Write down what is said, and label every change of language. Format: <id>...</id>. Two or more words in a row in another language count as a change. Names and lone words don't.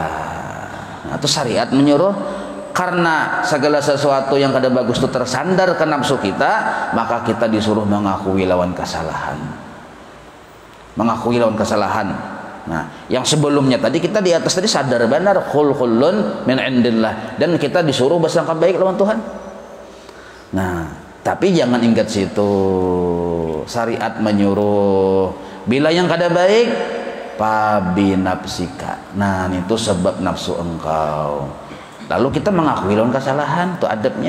<id>Nah, itu syariat menyuruh. Karena segala sesuatu yang kada bagus itu tersandar ke nafsu kita, maka kita disuruh mengakui lawan kesalahan. Mengakui lawan kesalahan. Nah, yang sebelumnya tadi kita di atas tadi sadar benar</id> <ar>كل من عند الله,</ar> <id>dan kita disuruh bersangka baik lawan Tuhan. Nah, tapi jangan ingat situ. Syariat menyuruh bila yang kada baik</id> <ar>فبي نفسك.</ar> <id>Nah, itu sebab nafsu engkau. Lalu kita mengakui lawan kesalahan, itu adabnya.</id>